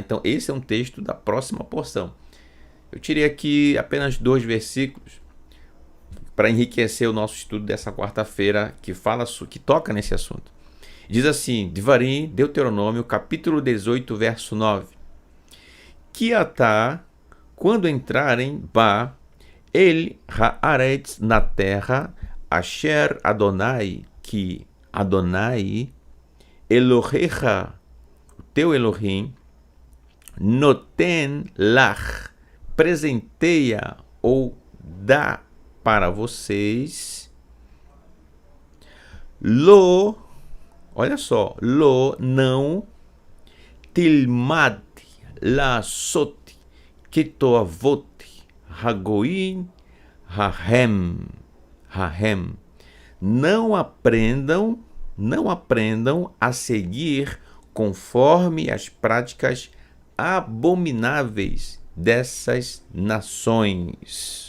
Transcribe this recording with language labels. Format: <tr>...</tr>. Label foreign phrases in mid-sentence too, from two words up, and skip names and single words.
<pt>Então esse é um texto da próxima porção. Eu tirei aqui apenas 2 versículos para enriquecer o nosso estudo dessa quarta-feira, que toca nesse assunto. Diz assim, Devarim, Deuteronômio, capítulo 18, verso 9.</pt> <he>כי אתה,</he> <pt>quando entrarem,</pt> <he>בא אל הארץ,</he> <pt>na terra,</pt> <he>אשר יהוה,</he> <pt>que Adonai, Elohecha, o teu Elohim,</pt> <he>נותן לך,</he> <pt>presenteia ou dá para vocês, Lo, olha só, Lo, não,</pt> <he>תלמד לעשות כתועבת הגוים ההם,</he> <pt>não aprendam a seguir conforme as práticas abomináveis dessas nações.</pt>